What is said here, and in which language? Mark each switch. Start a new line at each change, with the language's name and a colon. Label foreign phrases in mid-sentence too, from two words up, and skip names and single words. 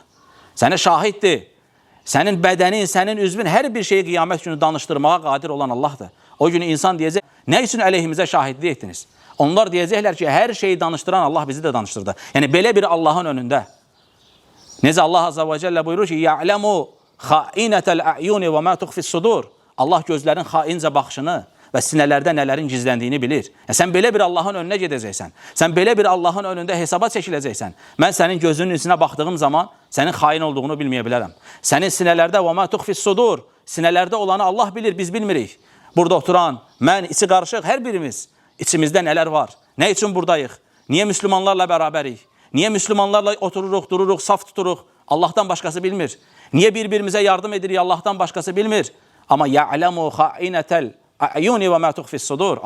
Azerbaijani: Səni şahiddir. Sənin bədənin, sənin üzvün, hər bir şeyi qiyamət günü danışdırmağa qadir olan Allahdır. O günü insan deyəcək, nə üçün əleyhimizə şahidlik etdiniz? Onlar deyəcəklər ki, hər şeyi danışdıran Allah bizi də danışdırdı. Yəni, belə bir Allahın önündə. Necə Allah
Arabic: عز وجل
Azerbaijani: buyurur ki,
Arabic: يَعْلَمُ خَائِنَةَ الْأَعْيُونِ وَمَا تُخْفِ الصُّدُورِ.
Azerbaijani: Allah gözlərin xaincə baxışını və sinələrdə nələrin gizləndiyini bilir. Sən belə bir Allahın önünə gedəcəksən. Sən belə bir Allahın önündə hesaba çəkiləcəksən. Mən sənin gözünün içinə baxdığım zaman sənin xain olduğunu bilməyə bilərəm. Sənin sinələrdə
Arabic: وَمَا تُخْفِ الصُّدُورِ.
Azerbaijani: Sinələrdə olanı Allah bilir, biz bilmirik. Burada oturan, mən, içi qarışıq, hər birimiz. İçimizdə nələr var? Nə üçün buradayıq? Niyə müslümanlarla bərabərik? Niyə müslümanlarla otururuq, dururuq, saf tuturuq? Allahdan başqası bilmir. Niyə bir-birimizə yardım edirik? Allahdan başqası bilmir. Amma
Arabic: يعلم خائنة الأعين وما تخفي الصدور.